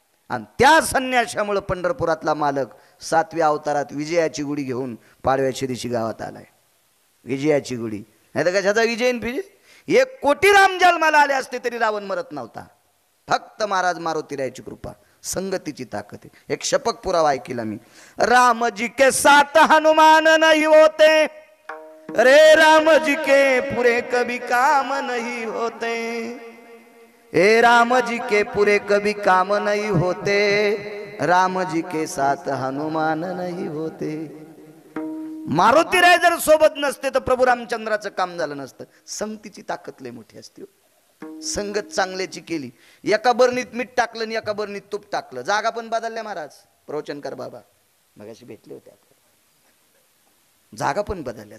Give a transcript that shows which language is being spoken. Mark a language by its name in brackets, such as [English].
[Marathi] आणि त्या संन्याशामुळे पंढरपुरातला मालक 7व्या अवतारात विजयाची गुढी घेऊन पाडव्याच्या दिवशी गावात आलाय. विजयाची गुढी, नाही तर कशाचा विजय फिजे. 1 कोटी राम जन्माला आले असते तरी रावण मरत नव्हता. फक्त महाराज मारुतीरायाची कृपा, संगतीची ताकद आहे. एक शपक पुरावा ऐकला मी. [Hindi] राम जी के साथ हनुमान नहीं होते, रे राम जी के पूरे कभी काम नहीं होते. ए राम जी के पूरे कभी काम नहीं होते, राम जी के साथ हनुमान नहीं होते. [Marathi] मारुतीराय जर सोबत नसते तर प्रभू रामचंद्राचं काम झालं नसतं. संगतीची ताकद लय मोठी असते. संगत चांगल्याची केली. एका बरणीत मीठ टाकलं आणि एका बरणीत तूप टाकलं. जागा पण बदलल्या महाराज. प्रवचनकर बाबा मगाशी भेटले होते आपल्याला. जागा पण बदलल्या.